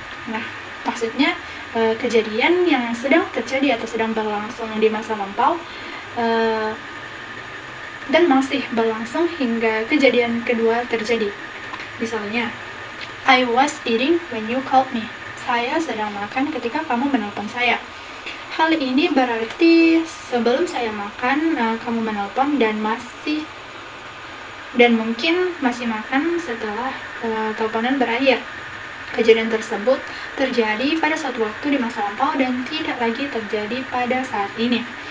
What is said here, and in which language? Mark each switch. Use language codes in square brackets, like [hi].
[id] Nah, maksudnya kejadian yang sedang terjadi atau sedang berlangsung di masa lampau dan masih berlangsung hingga kejadian kedua terjadi. Misalnya, [en] I was eating when you called me. [id] Saya sedang makan ketika kamu menelpon saya. Hal ini berarti sebelum saya makan, kamu menelpon dan mungkin masih makan setelah teleponan berakhir. Kejadian tersebut terjadi pada suatu waktu di masa lampau dan tidak lagi terjadi pada saat ini.